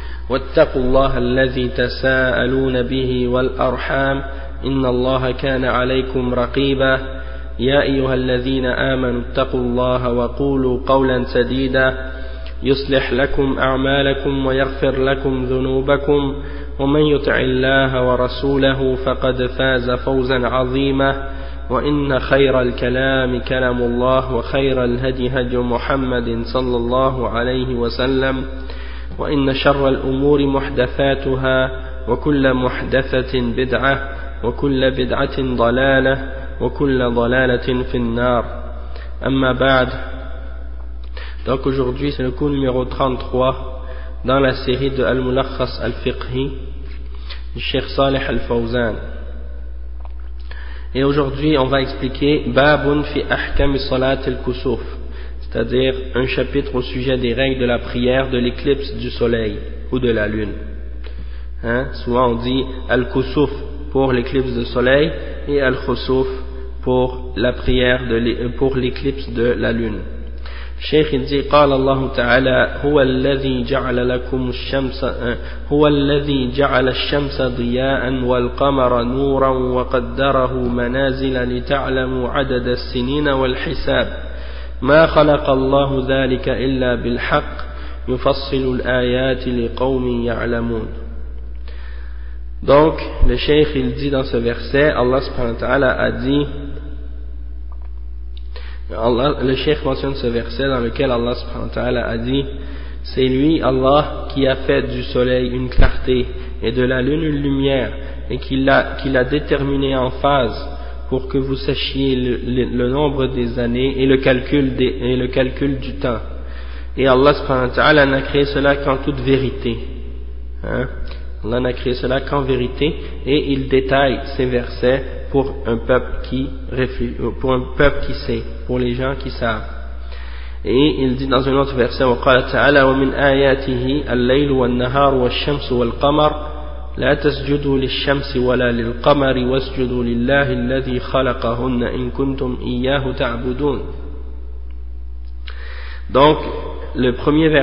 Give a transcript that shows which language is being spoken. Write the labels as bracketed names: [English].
[Arabic] واتقوا الله الذي تساءلون به والأرحام إن الله كان عليكم رقيبا يا أيها الذين آمنوا اتقوا الله وقولوا قولا سديدا يصلح لكم أعمالكم ويغفر لكم ذنوبكم ومن يطع الله ورسوله فقد فاز فوزا عظيما وإن خير الكلام كلام الله وخير الهدي هدي محمد صلى الله عليه وسلم وإن شر الأمور محدثاتها وكل محدثة بدعة وكل بدعة ضلالة وكل ضلالة في النار أما بعد. [French] Donc aujourd'hui c'est le cours numéro 33 dans la série de Al-Mulakhas Al-Fiqhi du Cheikh Saleh Al-Fawzan. Et aujourd'hui on va expliquer Babun fi Ahkam Salat Al-Kusuf, c'est-à-dire un chapitre au sujet des règles de la prière de l'éclipse du soleil ou de la lune. Hein? Souvent on dit Al-Kusuf pour l'éclipse du soleil et Al-Khusuf pour la prière de pour l'éclipse de la lune. Cheikh il dit [Arabic] قال الله تعالى هو الذي جعل لكم الشمس هو الذي جعل الشمس ضياء والقمر نورا وقدره منازل لتعلموا عدد السنين والحساب ما خلق الله ذلك إلا بالحق يفصل الآيات لقوم يعلمون. [French] Donc le Cheikh il dit dans ce verset, Allah subhanahu wa ta'ala a dit, Allah, le Cheikh mentionne ce verset dans lequel Allah subhanahu wa ta'ala a dit, c'est lui Allah qui a fait du soleil une clarté et de la lune une lumière et qui l'a déterminé en phase pour que vous sachiez le nombre des années et le calcul du temps. Et Allah subhanahu wa ta'ala n'a créé cela qu'en toute vérité. Hein? Allah n'a créé cela qu'en vérité et il détaille ces versets pour un peuple qui réfléchit, pour un peuple qui sait, pour les gens qui savent. Et il dit dans un autre verset, [Arabic] وَقَالَ تَعَالَى وَمِنْ آيَاتِهِ اللَّيْلُ وَالنَّهَارُ وَالشَّمْسُ وَالْقَمَرُ لَا تَسْجُدُوا لِلشَّمْسِ وَلَا لِلْقَمَرِ وَاسْجُدُوا لِلَّهِ الَّذِي خَلَقَهُنَّ إِنْ كُنْتُمْ إِيَّاهُ تَعْبُدُونَ. [French] Donc, le premier verset.